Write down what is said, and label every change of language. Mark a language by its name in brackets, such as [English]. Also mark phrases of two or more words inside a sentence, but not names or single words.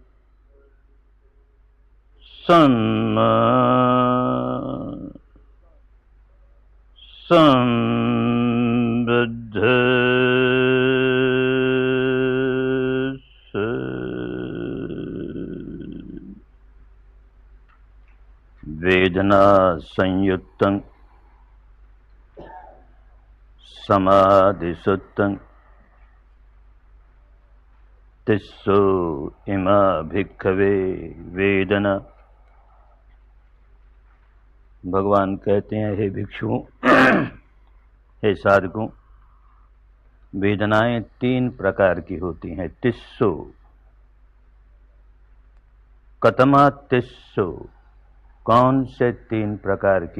[Pali] सम्मा सम्बुद्धिस्स वेदना संयुक्तं समाधिसुत्तं तिस्सो इमा भिक्खवे वेदना। [Hindi] भगवान कहते हैं, हे भिक्षुओं, हे साधकों, वेदनाएं 3 प्रकार की होती हैं। [Pali] तिस्सो, कतमा तिस्सो, [Hindi] कौन से 3 प्रकार की?